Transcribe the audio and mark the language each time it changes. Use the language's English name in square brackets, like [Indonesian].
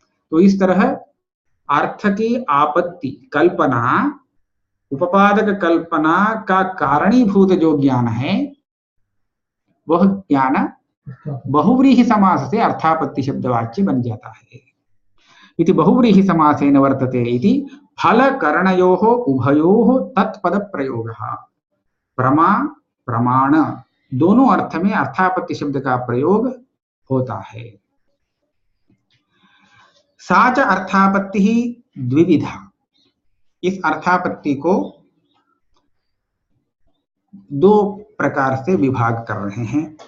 [Hindi] तो इस तरह अर्थ की आपत्ति कल्पना, उपपादक कल्पना का कारणीभूत जो ज्ञान है वह ज्ञान बहुव्रीहि समास से अर्थापत्ति शब्दवाच्य बन जाता है। [Sanskrit] इति बहुव्रीहि समासेन वर्तते इति फलकरणयोः उभयोः तत्पद प्रयोगः। [Hindi] प्रमा प्रमाण दोनों अर्थ में अर्थापत्ति शब्द का प्रयोग होता है। [Sanskrit] सा च अर्थापत्ति ही द्विविधा। [Hindi] इस अर्थापत्ति को दो प्रकार से विभाग कर रहे हैं।